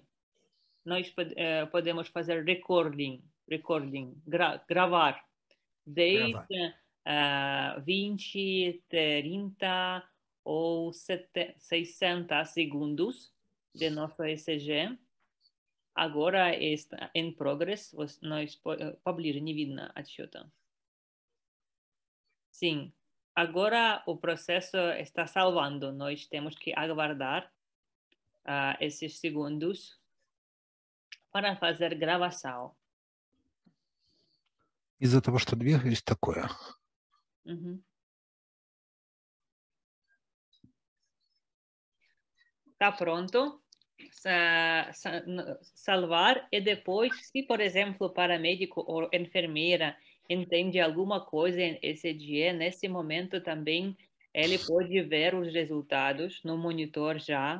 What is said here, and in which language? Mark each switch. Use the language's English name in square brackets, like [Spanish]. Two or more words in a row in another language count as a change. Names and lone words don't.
[Portuguese] Nós podemos fazer recording, gravar, desde 20, 30 ou 60 segundos de nosso ECG. Agora está em progress, nós [Russian] поближе не видно отсчета. [Portuguese] Sim, agora o processo está salvando, nós temos que aguardar esses segundos para fazer gravação. [Russian] Из-за того, что двигаюсь, такое. [Portuguese] Está pronto? Salvar e depois, se por exemplo, paramédico ou enfermeira entende alguma coisa em ECG, nesse momento também ele pode ver os resultados no monitor já.